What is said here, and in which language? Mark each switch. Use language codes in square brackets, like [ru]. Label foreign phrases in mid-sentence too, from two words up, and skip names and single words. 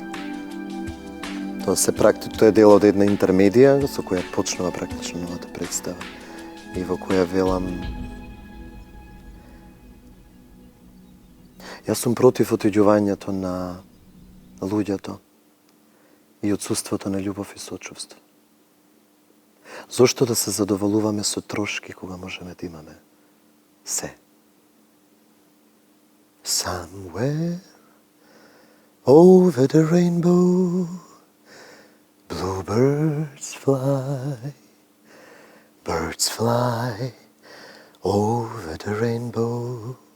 [mk] Тоа е дел од една интермедија со која почнува практично новата представа и во која велам јас сум против отиѓувањето на луѓето и отсуството на љубов и сочувство. Зошто да се задоволуваме со трошки кога можеме да имаме се? [en] Somewhere over the rainbow bluebirds fly, birds fly over the rainbow.